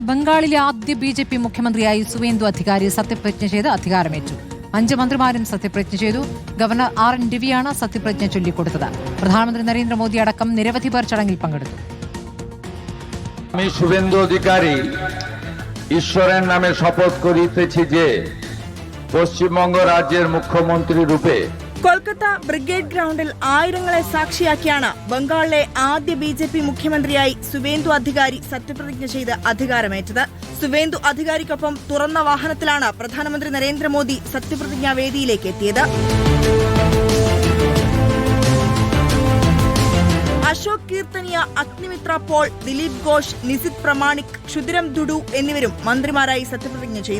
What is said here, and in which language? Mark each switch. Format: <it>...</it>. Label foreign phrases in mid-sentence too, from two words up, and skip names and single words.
<ml>ബംഗാളിലെ ആദ്യ ബി.ജെ.പി. മുഖ്യമന്ത്രിയായി സുവേന്ദു അധികാരി സത്യപ്രതിജ്ഞ ചെയ്ത് അധികാരമേറ്റു. 5 മന്ത്രിമാരും സത്യപ്രതിജ്ഞ ചെയ്തു. ഗവർണർ ആർ.എൻ. രവിയാണ് സത്യപ്രതിജ്ഞ ചൊല്ലിക്കൊടുത്തത്. പ്രധാനമന്ത്രി നരേന്ദ്രമോദി അടക്കം നിരവധി പേർ ചടങ്ങിൽ പങ്കെടുത്തു.</ml> <bn>আমি শুভেন্দু অধিকারী ঈশ্বরের নামে শপথ করিতেছি যে পশ্চিমবঙ্গ রাজ্যের মুখ্যমন্ত্রী রূপে</bn> <ml>കൊൽക്കത്ത ബ്രിഗേഡ് ഗ്രൗണ്ടിൽ ആയിരങ്ങളെ സാക്ഷിയാക്കിയാണ് ബംഗാളിലെ ആദ്യ ബി.ജെ.പി. മുഖ്യമന്ത്രിയായി സുവേന്ദു അധികാരി സത്യപ്രതിജ്ഞ ചെയ്ത് അധികാരമേറ്റത്. സുവേന്ദു അധികാരിക്കൊപ്പം തുറന്ന വാഹനത്തിലാണ് പ്രധാനമന്ത്രി നരേന്ദ്രമോദി സത്യപ്രതിജ്ഞാ വേദിയിലേക്ക് എത്തിയത്. അശോക് കീർത്തനിയ, അഗ്നിമിത്ര പോൾ, ദിലീപ് ഘോഷ്, നിസിത് പ്രമാണിക്, ക്ഷുതിരം ദുഡു എന്നിവരും മന്ത്രിമാരായി സത്യപ്രതിജ്ഞ ചെയ്തു.</ml>